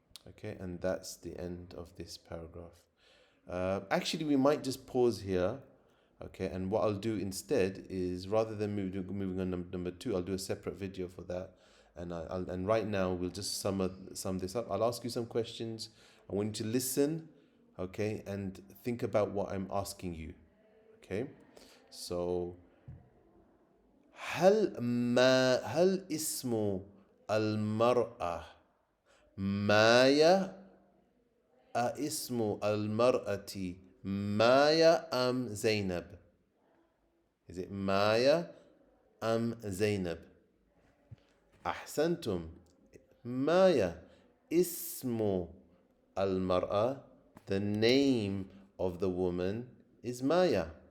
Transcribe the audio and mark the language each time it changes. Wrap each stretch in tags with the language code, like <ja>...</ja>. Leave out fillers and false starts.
<en>Okay, and that's the end of this paragraph. Actually, we might just pause here. Okay, and what I'll do instead is, rather than moving on number 2, I'll do a separate video for that. And right now we'll just sum this up. I'll ask you some questions. I want you to listen, okay, and think about what I'm asking you.</en> <ar>Okay, so هل اسم المرأة مايا؟ اسم المرأة مايا أم زينب؟</ar> <en>Is it</en> <ar>مايا أم زينب؟ أحسنتم. مايا اسم المرأة,</ar> <en>the name of the woman is Maya.</en>